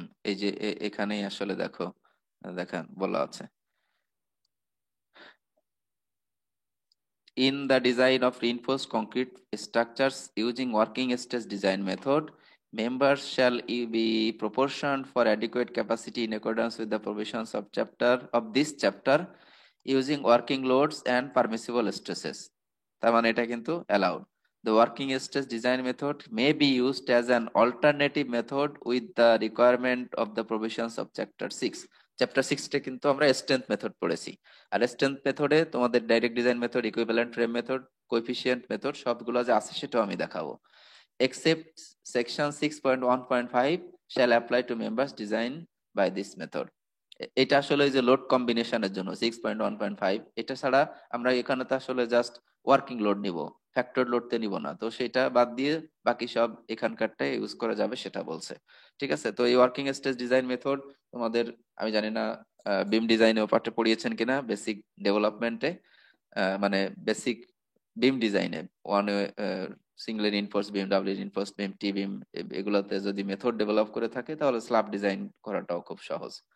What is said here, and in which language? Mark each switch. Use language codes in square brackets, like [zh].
[bn] এই যে এখানেই আসলে দেখো, দেখেন বলা আছে, [en] in the design of reinforced concrete structures using working stress design method, members shall be proportioned for adequate capacity in accordance with the provisions of this chapter, using working loads and permissible stresses, [bn] তার মানে এটা কিন্তু allowed. [en] The working stress design method may be used as an alternative method with the requirement of the provisions of chapter 6. [bn] Chapter 6 কিন্তু আমরা strength method পড়েছি। আর strength মেথডে তোমাদের direct design method, equivalent frame method, coefficient method সবগুলো যে আছে সেটাও আমি দেখাবো। [en] Except section 6.1.5 shall apply to members designed by this method. [bn] এটা আসলে ওই যে লোড কম্বিনেশনের জন্য 6.1.5, এটা ছাড়া আমরা এখানে তো আসলে জাস্ট ওয়ার্কিং লোড নিব, ফ্যাক্টর লোডতে নিব না, তো সেটা বাদ দিয়ে বাকি সব এখানকারটা ইউজ করা যাবে সেটা বলছে। ঠিক আছে, তো এই ওয়ার্কিং স্ট্রেস ডিজাইন মেথড তোমাদের, আমি জানি না বিম ডিজাইনেও পাঠে পড়িয়েছেন কিনা, বেসিক ডেভেলপমেন্টে, মানে বেসিক বিম ডিজাইনে ওয়ান সিঙ্গেল রিইনফোর্সড বিম, ডাবল রিইনফোর্সড বিম, টি বিম, এগুলোতে যদি মেথড ডেভেলপ করে থাকে তাহলে স্ল্যাব ডিজাইন করাটাও খুব সহজ।